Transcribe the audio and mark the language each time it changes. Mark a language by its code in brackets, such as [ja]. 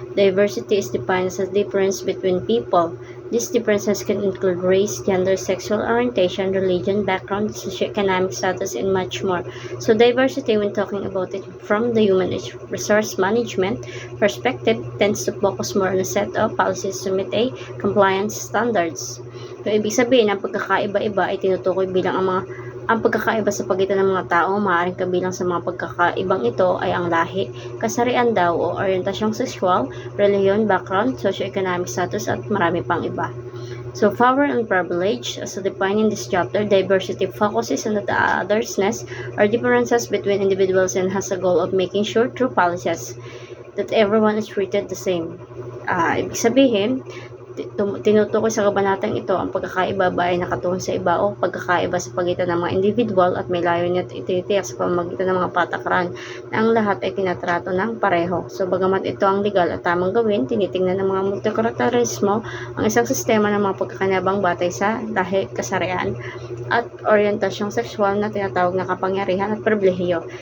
[en] Diversity is defined as a difference between people. These differences can include race, gender, sexual orientation, religion, background, socioeconomic status, and much more. So diversity, when talking about it from the human resource management perspective, tends to focus more on a set of policies to meet a compliance standards. [tl] So, ibig sabihin, ang pagkakaiba-iba ay tinutukoy bilang ang pagkakaiba sa pagitan ng mga tao. Maaaring kabilang sa mga pagkakaibang ito ay ang lahi, kasarian daw o orientasyong sexual, relihiyon, background, socioeconomic status at marami pang iba. [en] So, power and privilege, as defined in this chapter, diversity focuses on the othersness or differences between individuals and has a goal of making sure through policies that everyone is treated the same. [tl] Ibig sabihin, tinutukoy sa kabanatang ito ang pagkakaiba ba ay nakatuon sa iba o pagkakaiba sa pagitan ng mga individual at may layunin at ititiyak sa pamamagitan ng mga patakaran na ang lahat ay tinatrato ng pareho. So, bagamat ito ang legal at tamang gawin, tinitingnan ng mga multikulturalismo ang isang sistema ng mga pagkakanabang batay sa lahi, kasarian at orientasyong sexual na tinatawag na kapangyarihan at pribilehiyo.